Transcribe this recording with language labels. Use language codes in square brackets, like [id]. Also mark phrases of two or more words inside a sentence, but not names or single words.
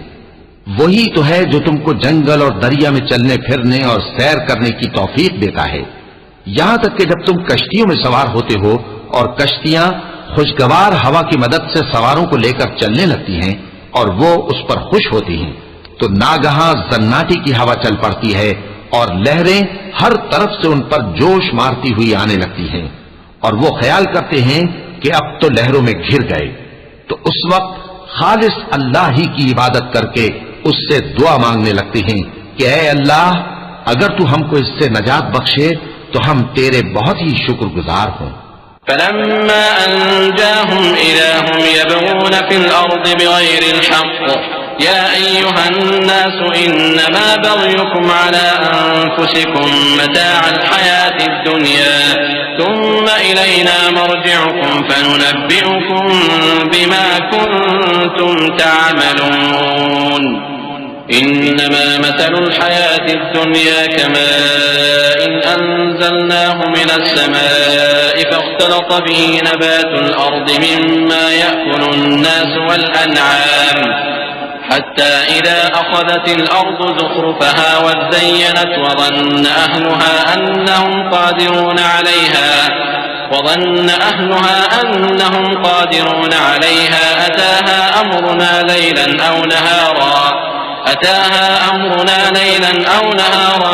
[ur] وہی تو ہے جو تم کو جنگل اور دریا میں چلنے پھرنے اور سیر کرنے کی توفیق دیتا ہے، یہاں تک کہ جب تم کشتیوں میں سوار ہوتے ہو اور کشتیاں خوشگوار ہوا کی مدد سے سواروں کو لے کر چلنے لگتی ہیں اور وہ اس پر خوش ہوتی ہیں، تو ناگہاں جناٹی کی ہوا چل پڑتی ہے اور لہریں ہر طرف سے ان پر جوش مارتی ہوئی آنے لگتی ہیں اور وہ خیال کرتے ہیں کہ اب تو لہروں میں گھر گئے. تو اس وقت خالص اللہ ہی کی عبادت کر کے اس سے دعا مانگنے لگتے ہیں کہ اے اللہ، اگر تو ہم کو اس سے نجات بخشے تو ہم تیرے بہت ہی شکرگزار ہوں. [ar] فلما أنجاهم إذا هم يبغون في الأرض بغير الحق يا أيها الناس إنما بغيكم على أنفسكم متاع الحياة الدنيا ثم إلينا مرجعكم فننبئكم بما كنتم تعملون إنما مثل الحياة الدنيا كماء أنزلناه من السماء فاختلط به نبات الأرض مما يأكل الناس والأنعام حتى إذا أخذت الأرض زخرفها وزينت وظن أهلها أنهم قادرون عليها أتاها أمرنا ليلا أو نهارا